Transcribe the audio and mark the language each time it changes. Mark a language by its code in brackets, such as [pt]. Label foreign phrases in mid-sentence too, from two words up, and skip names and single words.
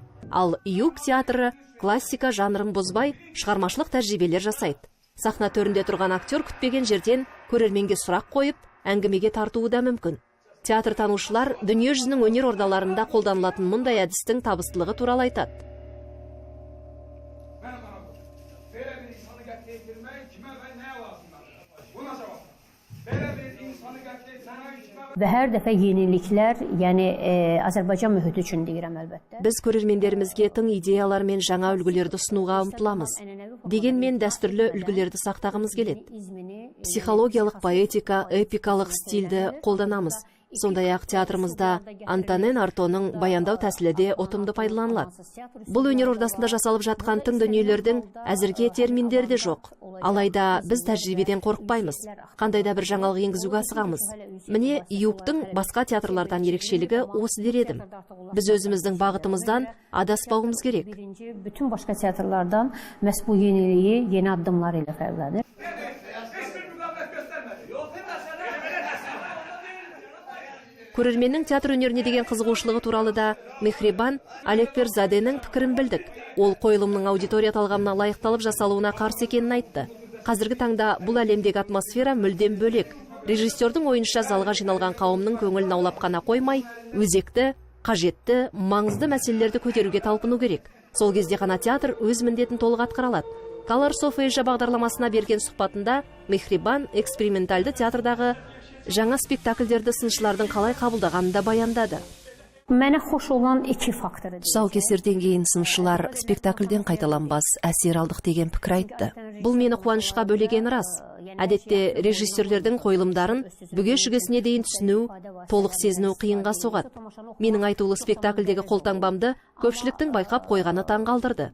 [kk] Ал Июк театры классика жанрын бұзбай, шығармашылық тәжірибелер жасайды. Сахна төрінде тұрған актер күтпеген жерден көрерменге сұрақ қойып, әңгімеге тартуы да мүмкін. Театр танушылар дүние жүзінің өнер ордаларында қолданылатын мұндай әдістің табыстылығы туралы айтады. [az] Və hər dəfə yeniliklər, yəni Azərbaycan mühiti үшін deyirəm əlbəttə. [kk] Біз көрермендерімізге тың идеялар мен жаңа үлгілерді ұсынуға ұмтыламыз. Дегенмен дәстүрлі үлгілерді сақтағымыз келеді. Психологиялық поэтика, эпикалық стильді қолданамыз. Сондай-ақ театрымызда Антонен Артоның баяндау тәсілі де ұтымды пайдаланылады. Бұл өнер ордасында жасалып жатқан тың дүниелердің әзірге терминдері де жоқ. Алайда біз тәжірибеден қорықпаймыз. Қандайда бір жаңалық енгізуге асығамыз. Міне Июктың басқа театрлардан ерекшелігі осы дер едім. Біз өзіміздің бағытымыздан адаспауымыз керек. [az] Bütün başqa teatrlardan məhz bu yeniliyi, yeni addımlar ilə fərqlənir. [kk] Көрерменнің театр өнеріне деген қызығушылығы туралы да Мехрибан Алекперзаденің пікірін білдік. Ол қойылымның аудитория талғамына лайықталып жасалуына қарсы екенін айтты. Қазіргі таңда бұл әлемдегі атмосфера мүлдем бөлек. Режиссердің ойынша залға жиналған қауымның көңілін аулап қана қоймай, өзекті, қажетті, маңызды мәселелерді көтеруге талпыну керек. Сол кезде ғана театр өз міндетін толық атқара алады. Colors of Asia бағдарламасына берген сұхбатында Мехрибан экспериментальды театрдағы жаңа спектакльдерді сыншылардың қалай қабылдағанын да баяндады. [az] Mənə xoş olan 2 faktor. [kk] Тұсаукесерден кейін сыншылар спектакльден қайталанбас әсер алдық деген пікір айтты. Бұл мені қуанышқа бөлеген рас. Әдетте режиссерлердің қойылымдарын бүге-шүгесіне дейін түсіну, толық сезіну қиынға соғады. Менің айтулы спектакльдегі қолтаңбамды көпшіліктің байқап қойғаны таңғалдырды.